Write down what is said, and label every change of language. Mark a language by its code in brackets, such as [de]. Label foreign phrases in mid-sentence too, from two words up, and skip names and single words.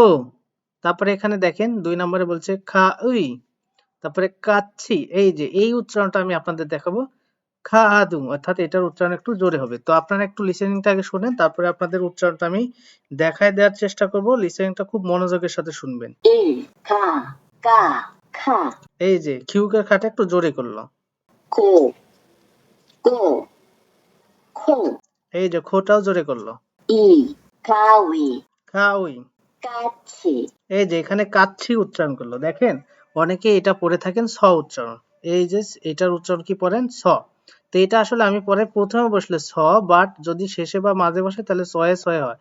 [bn] তারপরে এখানে দেখেন ২ নম্বরে বলছে খা উই, তারপরে কাচ্ছি, এই যে এই উচ্চারণটা আমি আপনাদের দেখাবো। খা আদু, অর্থাৎ এটার উচ্চারণ একটু জোরে হবে। তো আপনারা একটু লিসেনিংটা আগে শুনেন, তারপরে আপনাদের উচ্চারণটা আমি দেখায় দেওয়ার চেষ্টা করব। লিসেনিংটা খুব মনোযোগের সাথে শুনবেন। [ko] 1, 가, 까, 카, [bn] এই যে খিউকের খাটা একটু জোরে করলো। [ko] 고, 꼬, 콩, [bn] এই যে খোটাও জোরে করলো। [ko] 2, 가위, খাউই, 까치, [bn] এই যে এখানে কাচ্ছি উচ্চারণ করলো। দেখেন অনেকে এটা পড়ে থাকেন স উচ্চারণ, এই যে এটার উচ্চারণ কি পড়েন স। তো এটা আসলে আমি পরে প্রথমে বসলে স, বাট যদি শেষে বা মাঝে বসে তাহলে সয়ে সয়ে হয়।